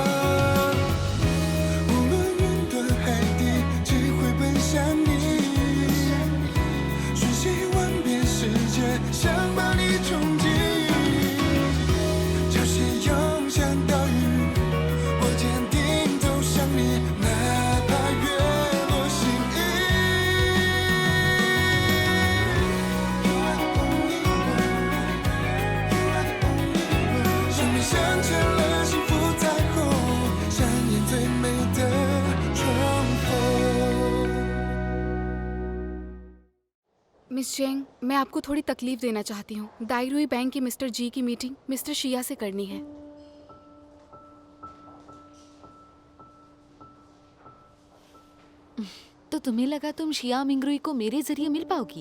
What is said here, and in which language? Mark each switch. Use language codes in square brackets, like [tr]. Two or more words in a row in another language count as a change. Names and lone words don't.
[zh] 无论云端海底，只会奔向你，瞬息万变世界，想把你冲击。潮汐涌向岛屿，我坚定走向你，哪怕月落心意。 [en] You are the only one, you are the only one。 [zh] 生命镶嵌了幸福彩虹，上演最美的重逢。 [hi] मिस जेंग, मैं आपको थोड़ी तकलीफ देना चाहती हूँ। दायर हुई बैंक की मिस्टर जी की मीटिंग मिस्टर शिया से करनी है। तो तुम्हें लगा तुम शिया मिंगरुई को मेरे जरिए मिल पाओगी?